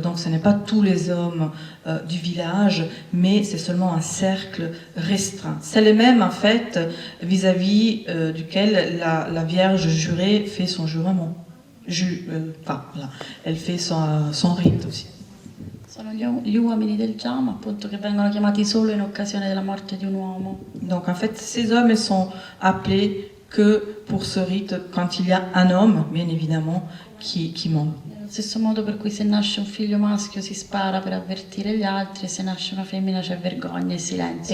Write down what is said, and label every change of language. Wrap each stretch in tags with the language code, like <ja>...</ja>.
<fr>Donc ce n'est pas tous les hommes du village, mais c'est seulement un cercle restreint. C'est les mêmes en fait vis-à-vis duquel la Vierge jurée fait son jurement. Voilà. Elle fait son rite aussi.</fr> <it>Sono gli uomini del Jama, appunto, che vengono chiamati solo in occasione della morte di un uomo.</it> <fr>Donc en fait, ces hommes ils sont appelés que pour ce rite quand il y a un homme, bien évidemment, qui meurt.</fr> <it>Allo stesso modo per cui se nasce un figlio maschio si spara per avvertire gli altri, e se nasce una femmina c'è vergogna e silenzio.</it>